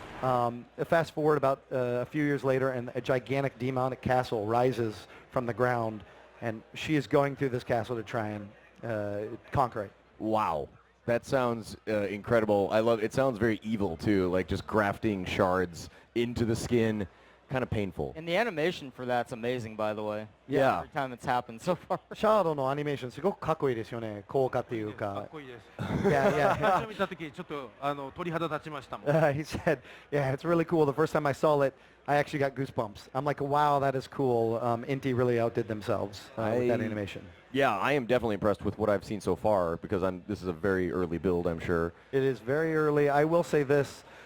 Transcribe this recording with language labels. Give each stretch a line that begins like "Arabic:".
English: Fast forward about a few years later, and a gigantic demonic castle rises from the ground, and she is going through this castle to try and conquer it. Wow. That sounds incredible. I love it. Sounds very evil too, like just grafting shards into the skin kind of painful. And the animation for that's amazing, by the way. Yeah. Every time it's happened so far.
Japanese: シャードのアニメーションすごくかっこいいですよね。効果っていうかっか。こいいです。
English: Yeah,
Japanese: 最
English: yeah.
Japanese: 初見た時ちょっと鳥肌立ちましたもん。
English: He said, yeah, it's really cool. The first time I saw it, I actually got goosebumps. I'm like, wow, that is cool. Inti really outdid themselves with that animation. Yeah, I am definitely impressed with what I've seen so far because this is a very early build, I'm sure. It is very early. I will say this.